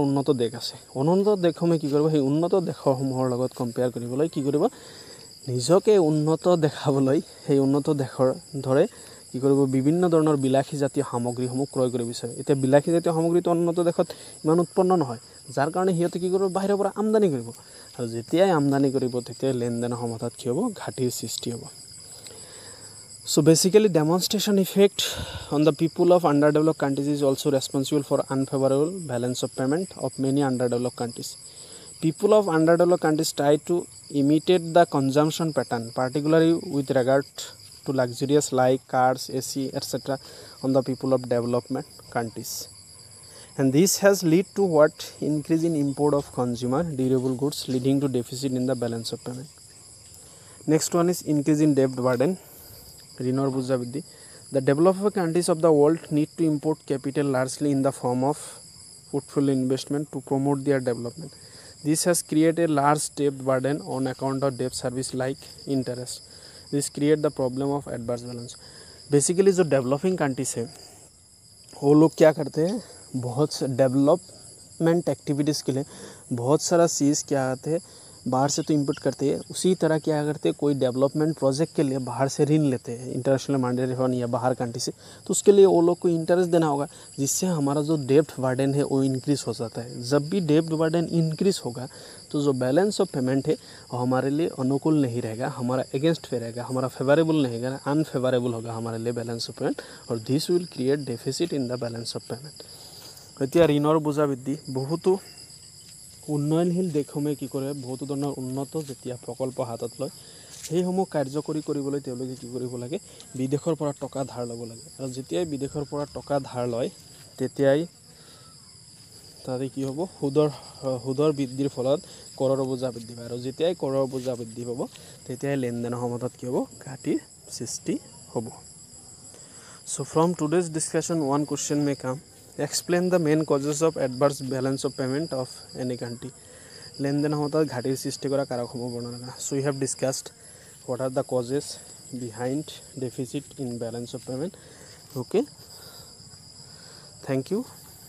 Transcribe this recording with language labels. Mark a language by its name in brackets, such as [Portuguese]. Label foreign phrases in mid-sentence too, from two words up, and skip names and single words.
[Assamese] উন্নত দেশ আছে উন্নত দেশসমূহে কি কৰিব সেই উন্নত দেশসমূহৰ লগত কম্পেয়াৰ কৰিবলৈ কি কৰিব নিজকে উন্নত দেখাবলৈ সেই উন্নত দেশৰ ধৰে কি কৰিব বিভিন্ন ধৰণৰ বিলাসী জাতীয় সামগ্ৰীসমূহ ক্ৰয় কৰিব বিচাৰে এতিয়া বিলাসী জাতীয় সামগ্ৰীটো উন্নত দেশত ইমান উৎপন্ন নহয় যাৰ কাৰণে সিহঁতে কি কৰিব বাহিৰৰ পৰা আমদানি কৰিব আৰু যেতিয়াই আমদানি কৰিব তেতিয়া লেনদেনৰ সমতাত কি হ'ব ঘাটিৰ সৃষ্টি হ'ব [English] So basically demonstration effect on the people of underdeveloped countries is also responsible for unfavorable balance of payment of many underdeveloped countries. People of underdeveloped countries try to imitate the consumption pattern, particularly with regard to luxurious like cars, AC, etc. on the people of development countries. And this has led to what increase in import of consumer durable goods leading to deficit in the balance of payment. Next one is increase in debt burden. [Assamese] ঋণৰ বোজা বৃদ্ধি [English] The developed countries of the world need to import capital largely in the form of portfolio investment to promote their development. This has created a large debt burden on account of debt service like interest. This create the problem of adverse balance. [Hindi] Basically जो [English] developing countries [Hindi] है वो लोग क्या करते हैं बहुत से [English] development activities [Hindi] के लिए बहुत सारा चीज़ क्या आते हैं बाहर से तो इंपोर्ट करते हैं उसी तरह क्या करते हैं कोई [English] development project [Hindi] के लिए बाहर से ऋण लेते हैं [English] International Monetary Fund [Hindi] या बाहर कंट्री से तो उसके लिए वो लोग को इंटरेस्ट देना होगा जिससे हमारा जो [English] debt burden [Hindi] है वो इंक्रीज़ हो जाता है जब भी डेब्ट बर्डन इंक्रीज़ होगा तो जो [English] balance of payment [Hindi] है वो हमारे लिए अनुकूल नहीं रहेगा हमारा अगेंस्ट पे रहेगा हमारा फेवरेबल नहीं रहेगा अनफेवरेबल होगा हमारे लिए [English] balance of payment [Hindi] और [English] this will create deficit in the balance of payment [Assamese] এতিয়া ঋণৰ বোজা বৃদ্ধি বহুতো উন্নয়নশীল দেশসমূহে কি কৰে বহুতো ধৰণৰ উন্নত যেতিয়া প্ৰকল্প হাতত লয় সেইসমূহ কাৰ্যকৰী কৰিবলৈ তেওঁলোকে কি কৰিব লাগে বিদেশৰ পৰা টকা ধাৰ ল'ব লাগে আৰু যেতিয়াই বিদেশৰ পৰা টকা ধাৰ লয় তেতিয়াই তাতে কি হ'ব সুদৰ বৃদ্ধিৰ ফলত কৰৰ বোজা বৃদ্ধি পায় আৰু যেতিয়াই কৰৰ বোজা বৃদ্ধি পাব তেতিয়াই লেনদেনৰ সমতাত কি হ'ব ঘাটিৰ সৃষ্টি হ'ব [English] So from today's discussion one question may come Explain the main causes of adverse balance of payment of any country. [Assamese] লেনদেন সমতাত ঘাটিৰ সৃষ্টি কৰা কাৰকসমূহ বৰ্ণনা কৰা [English] So we have discussed what are the causes behind deficit in balance of payment. Okay. Thank you.